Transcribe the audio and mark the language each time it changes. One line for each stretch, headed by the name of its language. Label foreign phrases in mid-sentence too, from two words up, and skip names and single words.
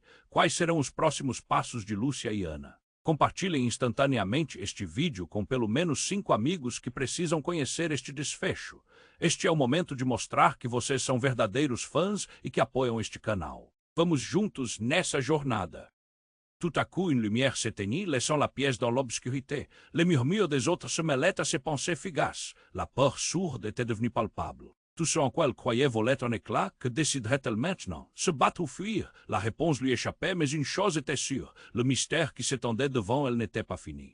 Portuguese: Quais serão os próximos passos de Lúcia e Ana? Compartilhem instantaneamente este vídeo com pelo menos 5 amigos que precisam conhecer este desfecho. Este é o momento de mostrar que vocês são verdadeiros fãs e que apoiam este canal. Vamos juntos nessa jornada.
French: Tout à coup une lumière s'éteignit, laissant la pièce dans l'obscurité. Les murmures des autres se mêlaient à ses pensées fugaces. La peur sourde était devenue palpable. Tout ce en quoi elle croyait volait en éclats. Que déciderait-elle maintenant? Se battre ou fuir? La réponse lui échappait, mais une chose était sûre. Le mystère qui s'étendait devant elle n'était pas fini.